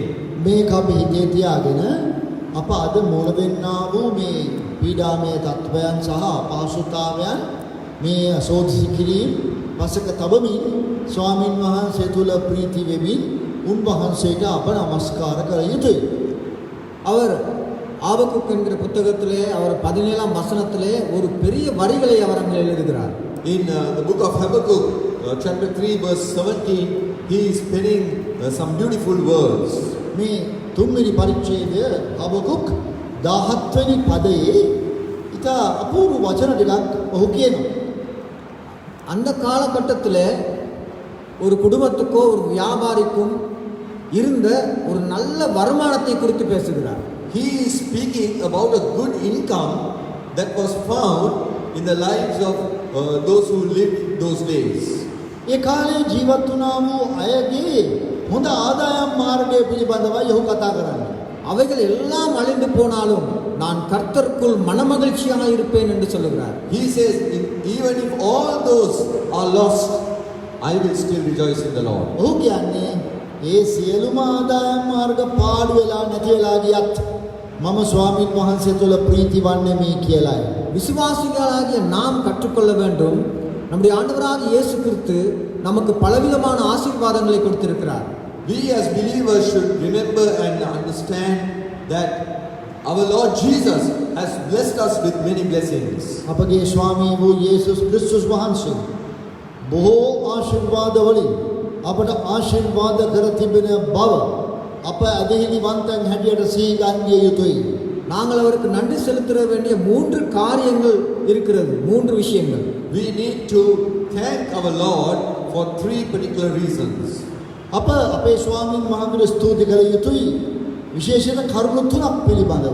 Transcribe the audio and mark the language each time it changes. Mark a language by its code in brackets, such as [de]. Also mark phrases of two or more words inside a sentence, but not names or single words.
[si] මේක අපි හිතේ තියාගෙන අප අද මූල වෙන්නා වූ මේ පීඩාමය තත්වයන් සහ අපහසුතාවයන් මේ අසෝධි කිරීම පසක තබමින් ස්වාමින් වහන්සේ තුල ප්‍රීති වෙමින් උන්වහන්සේට අප නමස්කාර කළ යුතුයි. [ta] அவர் ஆபக்குக் என்கிற புத்தகத்திலே அவர் 17ஆம் வசனத்திலே ஒரு பெரிய வரிகளை அவர் அங்கே எழுதுகிறார். [en] In the book of Habakkuk chapter 3 verse 17, he is penning some beautiful words. [si] මේ තුන්වෙනි පරිච්ඡේදය හබකුක් 17 වෙනි පදයේ ඉතා අපූර්ව වචන ටිකක් ඔහු කියනවා. [ta] அந்த காலகட்டத்தில் ஒரு குடும்பத்துக்கோ ஒரு வியாபாரிக்கும் இருந்த ஒரு நல்ல வருமானத்தை குறித்து பேசுகிறார். [en] He is speaking about a good income that was found in the lives of those who lived those days. [si] ඒ කාලේ ජීවත් වුණා වූ අයගේ හොඳ ආදායම් මාර්ගය පිළිබඳවයි ඔහු කතා කරන්නේ. [ta] அவைகள் எல்லாம் அழிந்து போனாலும் நான் கர்த்தருக்குள் மனமகிழ்ச்சியாக இருப்பேன் என்று சொல்லுகிறார். [en] He says, even if all those are lost, I will still rejoice in the Lord. [si] ඔහු කියන්නේ ඒ සියලුම ආදායම් මාර්ග පාඩු වෙලා නැති වෙලා ගියත් මම ස්වාමීන් වහන්සේ තුළ ප්‍රීති වන්නේ මේ කියලායි. [ta] விசுவாசிகளாகிய நாம் கற்றுக்கொள்ள வேண்டும், நம்முடைய ஆண்டவராகிய இயேசு கிறிஸ்து நமக்கு பலவிதமான ஆசீர்வாதங்களை கொடுத்திருக்கிறார். [en] We as believers should remember and understand that our Lord Jesus has blessed us with many blessings. [si] අපගේ ස්වාමී වූ යේසුස් ක්‍රිස්තුස් වහන්සේ බොහෝ ආශිර්වාද වලින් අපට ආශිර්වාද කර තිබෙන බව අප අධිහිමිවන්තයන් හැටියට සිහිගන්විය යුතුයි. [ta] நாங்கள் அவருக்கு நன்றி செலுத்த வேண்டிய 3 காரியங்கள் இருக்கிறது, 3 விஷயங்கள். [en] We need to thank our Lord for 3 particular reasons. [si] අප අපේ ස්වාමීන් වහන්සේට ස්තුති කළ යුතුයි විශේෂයෙන් කරුණු 3ක් පිළිබඳව.